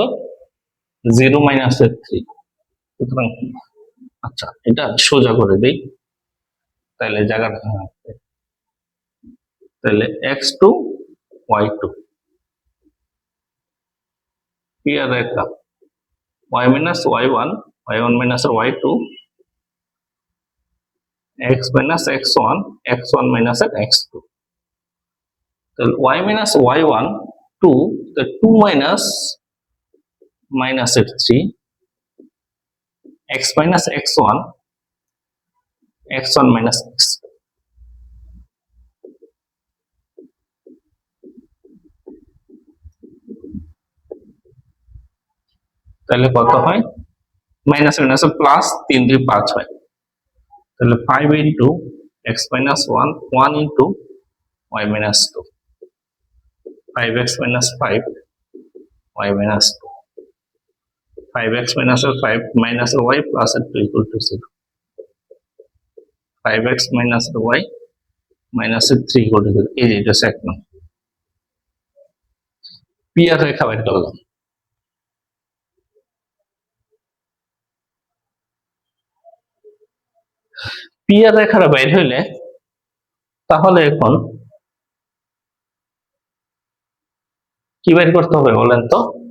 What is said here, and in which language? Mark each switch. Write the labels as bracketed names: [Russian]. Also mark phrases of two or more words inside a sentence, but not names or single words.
[Bangla] 0 - 3। সুতরাং আচ্ছা, এটা সোজা করে দেই, তাহলে জায়গাটা, তাহলে x2 y2, পি আর রেখা y - y1, y1 - y2, x - x1, x1 - x2। তাহলে y - y1 2, [English] the 2 minus -3, x - x1, x1 - x। [Bangla] তাহলে কত হয়? [English] minus minus plus, 3 2 5 [Bangla] হয়। তাহলে [English] 5 into x minus 1, 1 into y minus 2, 5x minus 5, y minus 2, 5x minus 5 minus y plus 2 equal to 0, 5x minus y minus 3 equal to 0। [Bangla] এই যে এটা সেট না, পি আর রেখা বের করলাম। পি আর রেখাটা বের হইলে তাহলে এখন কি বের করতে হবে বলেন তো?